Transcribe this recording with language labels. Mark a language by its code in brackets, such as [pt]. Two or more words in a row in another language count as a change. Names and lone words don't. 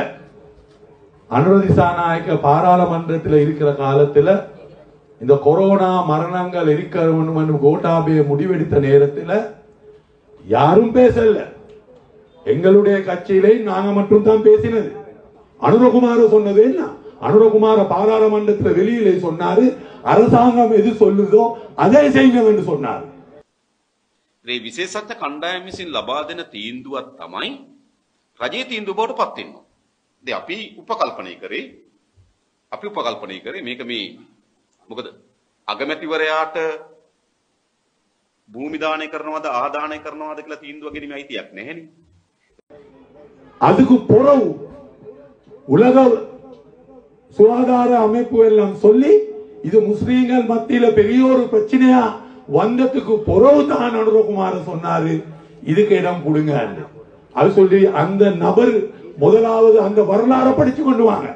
[ta] அனுர திசாநாயக்க பாராளுமன்றத்தில் இருக்கிற காலத்தில் இந்த கொரோனா மரணங்கள் இருக்கிற கோட்டாபய முடிவெடுத்த நேரத்தில் யாரும் பேசல. எங்களுடைய கட்சியிலே நாங்க மட்டும் தான் பேசினது. அனுரகுமார சொன்னது என்ன? அனுரகுமார பாராளுமன்றத்தில் வெளியிலே சொன்னாரு, அரசாங்கம் எது சொல்லுதோ அதே செய்யணும் என்று சொன்னார். [si] මේ විශේෂඥ කණ්ඩායම විසින් ලබා දෙන තීන්දුවක් තමයි රජයේ තීන්දුව බවට පත් වෙනවා. ඉතින් අපි උපකල්පනය කරේ මේක මේ මොකද අගමැතිවරයාට භූමි දානය කරනවද ආදානය කරනවද කියලා තීන්දුව ගැනීම අයිතියක් නැහැනේ. [ta] அதுக்கு புறவு உலக சுகாதார அமைப்பு எல்லாம் சொல்லி இது முஸ்லீம்கள் மத்தியில பெரிய ஒரு பிரச்சனையா வந்ததுக்கு புறவு தான் அனுரகுமார சொன்னாரு, இதுக்கு இடம் கொடுங்க. அது சொல்லி அந்த நபர் முதலாவது அந்த வரலாறு படிச்சு கொண்டு வாங்க.